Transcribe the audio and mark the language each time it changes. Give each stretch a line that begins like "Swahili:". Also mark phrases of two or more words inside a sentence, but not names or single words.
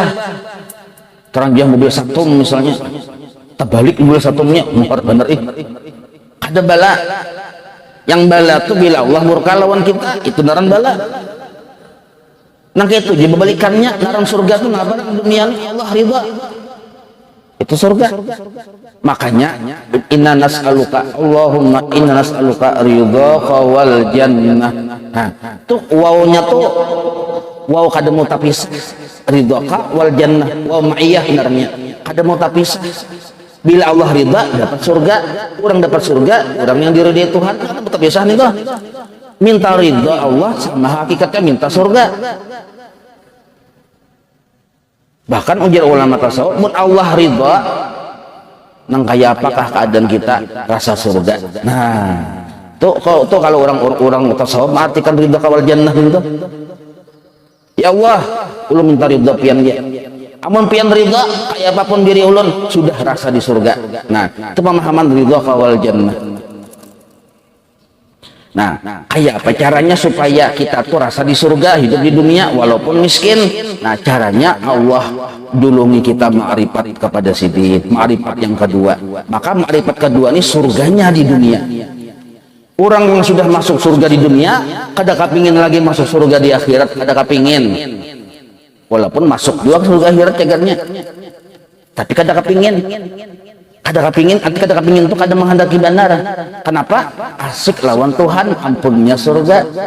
Banjar: Terang dia mobil satum misalnya, terbalik mobil satumnya, bener ada bala. Yang bala tuh bila Allah murka lawan kita, itu naran bala. Nah itu jadi balikannya, naran surga tuh ngapa dunia Allah ridha, itu surga.
Arabic: Makanya إنا نسألك، اللهم إنا نسألك رضاك والجنة.
Banjar: Nah tuh wawnya tuh waw kada mau tapisah,
Arabic: رضاك والجنة, واو معية
Banjar: benarnya kada mau tapisah. Bila Allah ridha dapat surga, orang dapat surga, orang yang diridai Tuhan dapat tapisah nih tuh. Minta ridha Allah sama hakikatnya minta surga. Bahkan ujar ulama tasawuf, mun Allah ridha nang kaya apakah keadaan kita rasa surga. Nah tuh kalau orang tasawuf artikan
Arabic: رضا والجنة
Banjar: gitu. Ya Allah, ulun minta ridha pian dia. Amun pian ridha kayak apapun diri ulun sudah rasa di surga. Nah, itu pemahaman
Arabic: رضا والجنة.
Banjar: Nah, kayak apa caranya supaya kita tuh rasa di surga, hidup di dunia walaupun miskin? Nah, caranya Allah dulungi kita ma'rifat kepada siddiq, ma'rifat yang kedua. Maka ma'rifat kedua ini surganya di dunia. Orang yang sudah masuk surga di dunia, kada kepingin lagi masuk surga di akhirat, kada kepingin. Walaupun masuk juga ke surga akhirat cegarnya, tapi kada kepingin itu kada menghendaki benar. Kenapa? Asik lawan Tuhan, ampunnya surga.